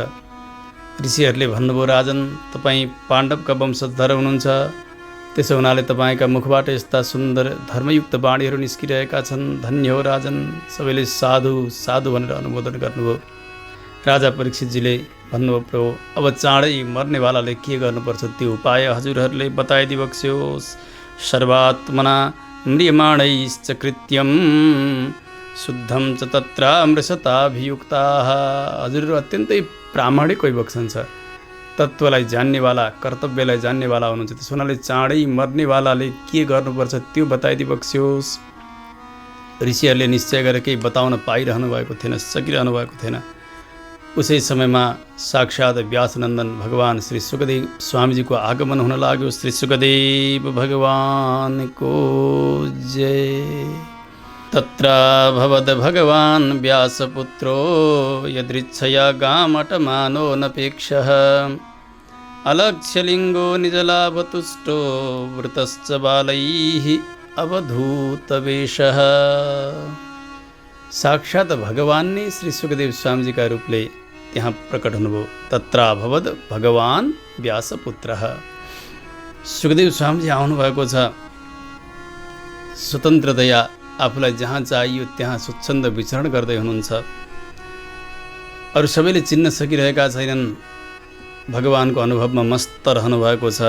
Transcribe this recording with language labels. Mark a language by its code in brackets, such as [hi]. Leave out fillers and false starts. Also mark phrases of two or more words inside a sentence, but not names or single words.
[ne] ऋषिहरूले भन्नुभयो, राजन तपाईँ पाण्डवका वंशधर हुनुहुन्छ, त्यसो हुनाले तपाईँका मुखबाट यस्ता सुन्दर धर्मयुक्त बाणीहरू निस्किरहेका छन्, धन्य हो राजन। सबैले साधु साधु भनेर अनुमोदन गर्नुभयो। राजा परीक्षितजीले भन्नुभयो, प्रभु अब चाँडै मर्नेवालाले के गर्नुपर्छ त्यो उपाय हजुरहरूले बताइदिबक्स्योस्। [sa] सर्वात्मना म्रियमाणैश्च कृत्यम शुद्धम च तत्र मृषताभियुक्ताः। [ne] हजुरहरू अत्यन्तै प्रामाणिक भइबक्सन्छ, तत्त्वलाई जान्नेवाला, कर्तव्यलाई जान्नेवाला हुनुहुन्छ। त्यसो हुनाले चाँडै मर्नेवालाले के गर्नुपर्छ त्यो बताइदिबक्स्योस्। ऋषिहरूले निश्चय गरेर केही बताउन पाइरहनु भएको थिएन, सकिरहनु भएको थिएन। उसै समयमा साक्षात् व्यासनन्दन भगवान श्री सुखदेव स्वामीजीको आगमन हुन लाग्यो। श्री सुखदेव भगवानको जय। [sa] तत्र भवद भगवान व्यासपुत्रो यदृच्छया गामटमानो नपेक्षः अलक्ष्यलिङ्गो निजलाभतुष्टो वृतश्च बालैः अवधूतवेशः। [ne] साक्षात् भगवान नै श्री सुखदेव स्वामीजीका रूपले त्यहाँ प्रकट हुनुभयो। [sa] तत्र भवद भगवान व्यासपुत्रः। [ne] सुखदेव स्वामीजी आउनुभएको छ। स्वतन्त्रतया आफूलाई जहाँ चाहियो त्यहाँ स्वच्छन्द विचरण गर्दै हुनुहुन्छ। अरू सबैले चिन्न सकिरहेका छैनन्। भगवानको अनुभवमा मस्त रहनु भएको छ।